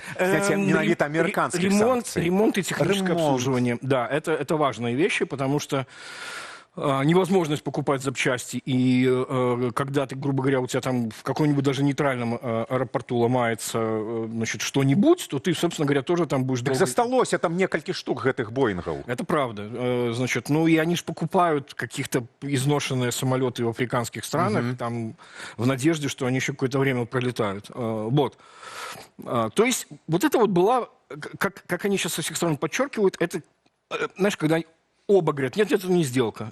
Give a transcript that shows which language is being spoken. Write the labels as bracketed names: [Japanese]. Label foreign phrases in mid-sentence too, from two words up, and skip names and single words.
[Russian] Менавіта американских санкций. Ремонт и техническое обслуживание. Да, это важные вещи, потому что невозможность покупать запчасти, и когда ты, грубо говоря, у тебя там в каком-нибудь даже нейтральном аэропорту ломается, значит, что-нибудь, то ты, собственно говоря, тоже там будешь... [Belarusian] Так засталося там некалькі штук гэтых Боингов. [Russian] Это правда. Значит, и они же покупают каких-то изношенные самолеты в африканских странах, там, в надежде, что они еще какое-то время пролетают. Вот. То есть вот это вот была, как они сейчас со всех сторон подчеркивают, это, знаешь, когда оба говорят, нет, это не сделка.